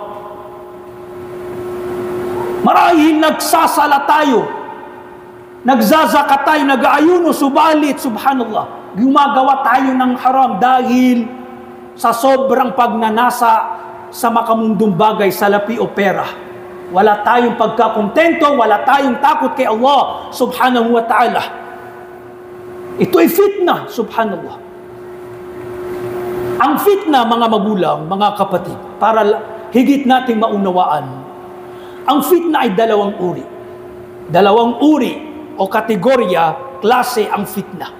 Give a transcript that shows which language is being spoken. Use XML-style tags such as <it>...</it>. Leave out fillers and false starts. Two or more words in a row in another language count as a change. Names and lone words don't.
<tl>Marahil nagsasala tayo, nagzazaka tayo, nag-aayuno, subalit, subhanallah, gumagawa tayo ng haram dahil sa sobrang pagnanasa sa makamundong bagay, salapi o pera. Wala tayong pagkakontento, wala tayong takot kay</tl> <ar>الله سبحانه وتعالى.</ar> <tl>Ito ay fitna, subhanallah. Ang fitna, mga magulang, mga kapatid, para higit nating maunawaan, ang fitna ay dalawang uri. Dalawang uri o kategorya, klase ang fitna.</tl>